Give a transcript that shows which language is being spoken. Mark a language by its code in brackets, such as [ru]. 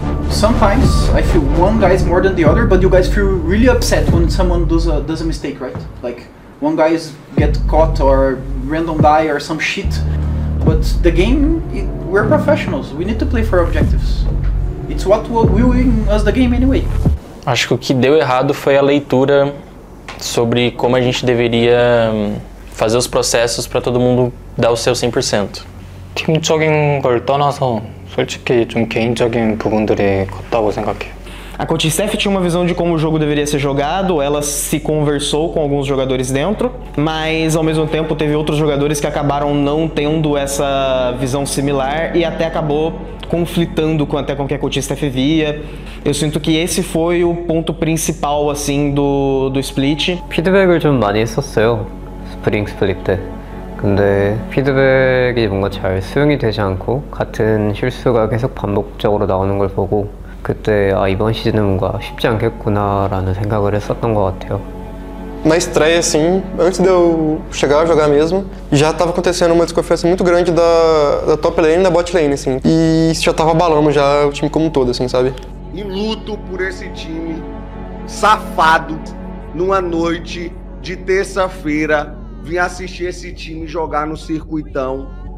[en] Sometimes I feel one guy is more than the other, but you guys feel really upset when someone does a mistake, right? Like one guy get caught or random die or some shit. But the game, we're professionals. We need to play for objectives. It's what will win us the game anyway. [pt] Acho que o que deu errado foi a leitura sobre como a gente deveria fazer os processos para todo mundo dar o seu 100%. [ko] 팀적인 걸 떠나서 솔직히 좀 개인적인 부분들이 컸다고 생각해요. [pt] A Coaching Staff tinha uma visão de como o jogo deveria ser jogado, ela se conversou com alguns jogadores dentro, mas ao mesmo tempo teve outros jogadores que acabaram não tendo essa visão similar e até acabou conflitando com o que a Coaching Staff via. Eu sinto que esse foi o ponto principal assim do split. [ko] 피드백을 좀 많이 했었어요. 스프링 스플릿 때. 근데 피드백이 뭔가 잘 수용이 되지 않고 같은 실수가 계속 반복적으로 나오는 걸 보고 그때 아 이번 시즌은 뭔가 쉽지 않겠구나라는 생각을 했었던 것 같아요. [pt] Na estreia, assim, antes de eu chegar a jogar mesmo, já estava acontecendo uma desconfiança muito grande da top lane e da bot lane, assim. E isso já estava abalando já o time como um todo, assim, sabe? Em luto por esse time safado, numa noite de terça-feira, vim assistir esse time jogar no circuitão.